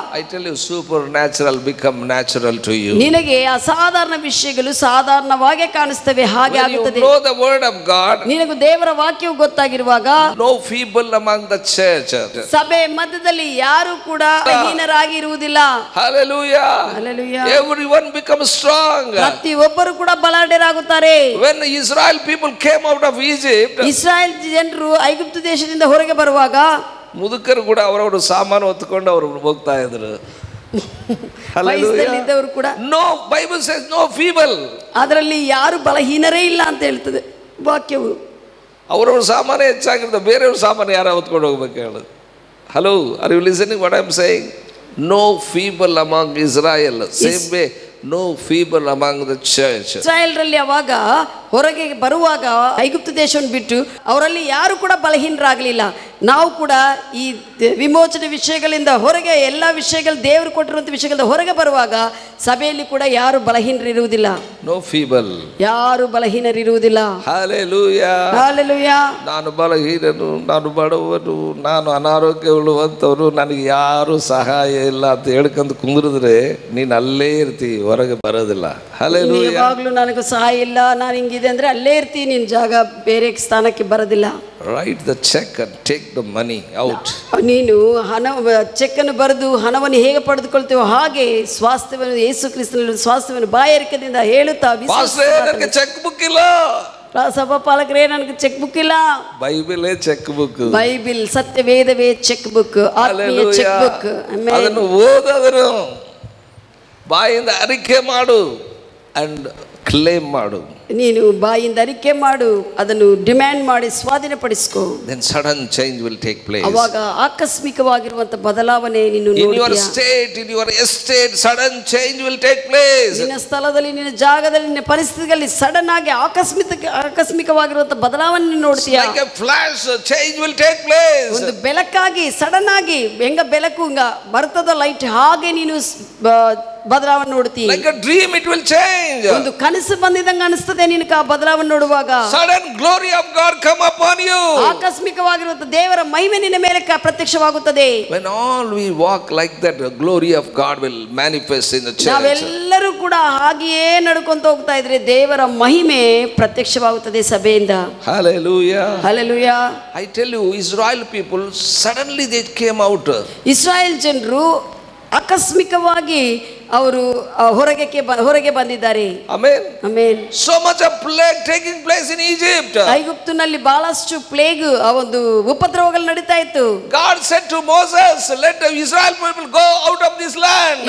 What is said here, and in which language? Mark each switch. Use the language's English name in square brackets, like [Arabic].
[English] I tell you, supernatural become natural to you. [Kannada] ನಿನಗೆ ಅಸಾಧಾರಣ ವಿಷಯಗಳು ಸಾಧಾರಣವಾಗಿ ಕಾಣಿಸ್ತವೆ, ಹಾಗೆ [English] When you [Kannada] ಆಗುತ್ತದೆ. [English] know the word of God, [Kannada] ನಿನಗೆ ದೇವರ ವಾಕ್ಯವು ಗೊತ್ತಾಗಿರುವಾಗ, [English] no feeble among the church. [Kannada] ಸಭೆ ಮಧ್ಯದಲ್ಲಿ ಯಾರು ಕೂಡ ಹೀನರಾಗಿ ಇರುವುದಿಲ್ಲ. [English] Hallelujah. Hallelujah. Everyone becomes strong. [Kannada] ಪ್ರತಿಯೊಬ್ಬರು ಕೂಡ ಬಲಾಢ್ಯರಾಗುತ್ತಾರೆ. [English] When Israel people came out of Egypt, [Kannada] Israel ಜನರು ಐಗುಪ್ತ ದೇಶದಿಂದ ಹೊರಗೆ ಬರುವಾಗ ಮುದುಕರು ಕೂಡ ಅವರವರು ಸಾಮಾನು ಹೊತ್ತುಕೊಂಡು ಅವರು ಹೋಗ್ತಾ ಇದ್ರು. ವಯಸ್ಸಲ್ಲಿದ್ದವರು ಕೂಡ, [English] No, Bible says no feeble. [Kannada] ಅದರಲ್ಲಿ ಯಾರು ಬಲಹೀನರೇ ಇಲ್ಲ ಅಂತ ಹೇಳ್ತದೆ ವಾಕ್ಯವು. ಅವರವ್ರ ಸಾಮಾನು ಹೆಚ್ಚಾಗಿರ್ತದೆ, ಬೇರೆಯವ್ರ ಸಾಮಾನು ಯಾರು ಹೊತ್ಕೊಂಡು ಹೋಗ್ಬೇಕು ಹೇಳೋದು. [English] Hello, are you listening what I am saying? No feeble among Israel. Same way, no feeble among the church. [Kannada] ಇಸ್ರಾಯೇಲ್ರಲ್ಲಿ ಅವಾಗ ಹೊರಗೆ ಬರುವಾಗ ಐಗುಪ್ತ ದೇಶವನ್ನು ಬಿಟ್ಟು ಅವರಲ್ಲಿ ಯಾರು ಕೂಡ ಬಲಹೀನರಾಗಲಿಲ್ಲ. ನಾವು ಕೂಡ ಈ ವಿಮೋಚನೆ ವಿಷಯಗಳಿಂದ ಹೊರಗೆ, ಎಲ್ಲ ವಿಷಯಗಳು ದೇವರು ಕೊಟ್ಟಿರುವಂಥ ವಿಷಯಗಳಿಂದ ಹೊರಗೆ ಬರುವಾಗ ಸಭೆಯಲ್ಲಿ ಕೂಡ ಯಾರು ಬಲಹೀನರಿರುವುದಿಲ್ಲ. [English] No feeble. [Kannada] ಯಾರು ಬಲಹೀನರಿರುವುದಿಲ್ಲ. [English] Hallelujah. Hallelujah. [Kannada] ನಾನು ಬಲಹೀನನು, ನಾನು ಬಡವನು, ನಾನು ಅನಾರೋಗ್ಯವುಳ್ಳವಂಥವ್ರು, ನನಗೆ ಯಾರು ಸಹಾಯ ಇಲ್ಲ ಅಂತ ಹೇಳ್ಕೊಂಡು ಕುಂದಿರಿದ್ರೆ ನೀನು ಅಲ್ಲೇ ಇರ್ತೀವಿ, ಹೊರಗೆ ಬರೋದಿಲ್ಲ. [English] Hallelujah. [Kannada] ಯಾವಾಗಲೂ ನನಗೂ ಸಹಾಯ ಇಲ್ಲ, ನಾನು ಹಿಂಗಿದೆ ಅಂದರೆ ಅಲ್ಲೇ ಇರ್ತೀನಿ, ನಿನ್ನ ಜಾಗ ಬೇರೆ ಸ್ಥಾನಕ್ಕೆ ಬರೋದಿಲ್ಲ. [English] Write the check and take the money out. [Kannada] ನೀನು ಚೆಕ್ಕನ್ನು ಬರೆದು ಹಣವನ್ನು ಹೇಗೆ ಪಡೆದುಕೊಳ್ತೇವೋ ಹಾಗೆ ಸ್ವಾಸ್ಥ್ಯವನ್ನು, ಯೇಸು ಕ್ರಿಸ್ತನಲ್ಲಿ ಸ್ವಾಸ್ಥ್ಯವನ್ನು ಬಾಯಾರಿಕೆಯಿಂದ ಹೇಳುತ್ತಾ, ನನಗೆ ಚೆಕ್ ಬುಕ್ ಇಲ್ಲ, ಸಭಾ ಪಾಲಕರೇ ನನಗೆ ಚೆಕ್ ಬುಕ್ ಇಲ್ಲ. ಬೈಬಲೇ cheque book. Bible ಸತ್ಯವೇದವೇ cheque book, ಆತ್ಮೀಯ ಚೆಕ್ ಬುಕ್. ಅದನ್ನು ಓದೋದನ್ನು ಬಾಯಿಂದ ಅರಿಕೆ ಮಾಡು [English] and claim [Kannada] ಮಾಡು. ನೀನು ಬಾಯಿಂದ ಅರಿಕೆ ಮಾಡು, ಅದನ್ನು ಡಿಮ್ಯಾಂಡ್ ಮಾಡಿ ಸ್ವಾಧೀನಪಡಿಸಿಕೋ. [English] Then sudden change will take place. [Kannada] ಅವಾಗ ಆಕಸ್ಮಿಕವಾಗಿರುವಂತ ಬದಲಾವಣೆ ನೀನು [English] in your state, in your estate, sudden change will take place. [Kannada] ನಿನ್ನ ಸ್ಥಳದಲ್ಲಿ, ನಿನ್ನ ಜಾಗದಲ್ಲಿ, ನಿನ್ನ ಪರಿಸ್ಥಿತಿಗಳಲ್ಲಿ ಸಡನ್ ಆಗಿ ಆಕಸ್ಮಿಕವಾಗಿರುವಂತ ಬದಲಾವಣೆ ನೀನು ನೋಡ್ತೀಯ. [English] Like a flash, change will take place. [Kannada] ಒಂದು ಬೆಳಕಾಗಿ ಸಡನ್ ಆಗಿ ಹೆಂಗ ಬೆಳಕು ಹಿಂಗ ಬರ್ತದ ಲೈಟ್, ಹಾಗೆ ನೀನು ಬದಲಾವಣೆ ನೋಡ್ತೀಯ. [English] Like a dream it will change. [Kannada] ಒಂದು ಕನಸು ಬಂದಿದಂಗ ಅನಿಸ್ತದೆ ನಿನಗೆ ಆ ಬದಲಾವಣೆ ನೋಡುವಾಗ. [English] Sudden glory of God come upon you. [Kannada] ಆಕಸ್ಮಿಕವಾಗಿರುವಂತ ದೇವರ ಮಹಿಮೆ ನಿನ್ನ ಮೇಲೆ ಪ್ರತ್ಯಕ್ಷವಾಗುತ್ತದೆ. [English] When all we walk like that, the glory of God will manifest in the church. [Kannada] ನಾವೆಲ್ಲರೂ ಕೂಡ ಹಾಗೆಯೇ ನಡ್ಕೊಂತ ಹೋಗ್ತಾ ಇದ್ರೆ ದೇವರ ಮಹಿಮೆ ಪ್ರತ್ಯಕ್ಷವಾಗುತ್ತದೆ ಸಭೆಯಿಂದ. [English] Hallelujah. Hallelujah. I tell you, Israel people suddenly they came out. [Kannada] Israel ಜನರು ಆಕಸ್ಮಿಕವಾಗಿ ಅವರು ಹೊರಗೆ ಬಂದಿದ್ದಾರೆ. [English] Amen. Amen. So much of plague taking place in Egypt. [Kannada] ಐಗುಪ್ತನಲ್ಲಿ ಬಹಳಷ್ಟು ಪ್ಲೇಗ್, ಆ ಒಂದು ಉಪದ್ರವಗಳು ನಡೀತಾ ಇತ್ತು. [English] God said to Moses, let the Israel people go out of this land.